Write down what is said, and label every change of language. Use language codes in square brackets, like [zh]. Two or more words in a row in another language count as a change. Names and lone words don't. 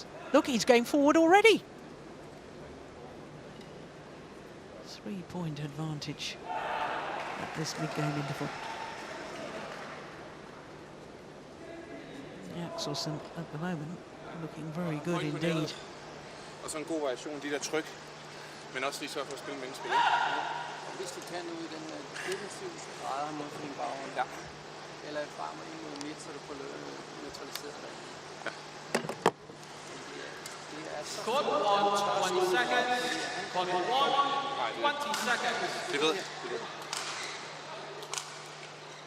[en] Look, he's going forward already. 3-point advantage at this mid-game interval. Axelsen at the moment looking very good indeed. [da] Og så en god variation, de der tryk, men også lige så for at spille mennesker. Og hvis du kan ud i den defensive grader mod fingbageren, ja. Eller frem og ind mod midt, så du får neutraliseret det. Ja. [en] Court 1, 20 seconds. Court 1, 20 seconds. [da] Det ved jeg.